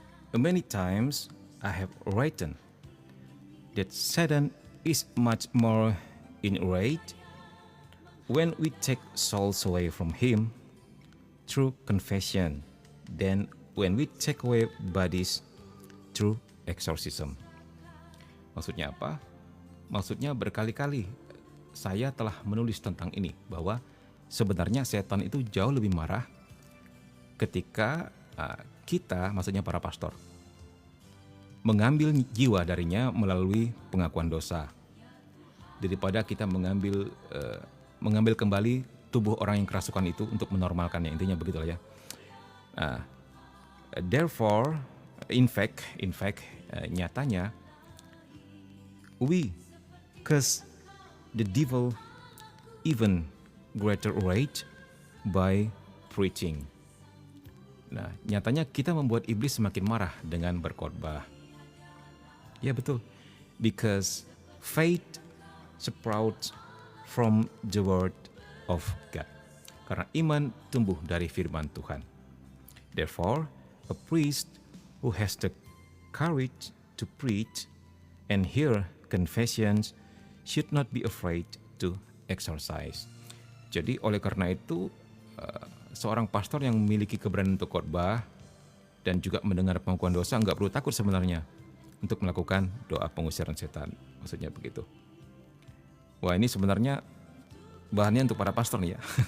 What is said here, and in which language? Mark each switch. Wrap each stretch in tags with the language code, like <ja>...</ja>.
<en>Many times I have written that Satan is much more enraged when we take souls away from him through confession than when we take away bodies through exorcism.</en> <id>Maksudnya apa? Maksudnya berkali-kali saya telah menulis tentang ini, bahwa sebenarnya setan itu jauh lebih marah ketika kita, maksudnya para pastor, mengambil jiwa darinya melalui pengakuan dosa, daripada kita mengambil kembali tubuh orang yang kerasukan itu untuk menormalkannya. Intinya begitulah ya.</id> <en>Therefore, in fact,</en> <id>nyatanya,</id> <en>we cause the devil even greater rage by preaching.</en> <id>Nah, nyatanya kita membuat iblis semakin marah dengan berkhotbah. Ya betul,</id> <en>because faith sprouts from the word of God.</en> <id>Karena iman tumbuh dari firman Tuhan.</id> <en>Therefore, a priest who has the courage to preach and hear confessions should not be afraid to exercise.</en> <id>Jadi oleh karena itu, seorang pastor yang memiliki keberanian untuk khotbah dan juga mendengar pengakuan dosa nggak perlu takut sebenarnya untuk melakukan doa pengusiran setan. Maksudnya begitu. Wah, ini sebenarnya bahannya untuk para pastor nih ya.</id>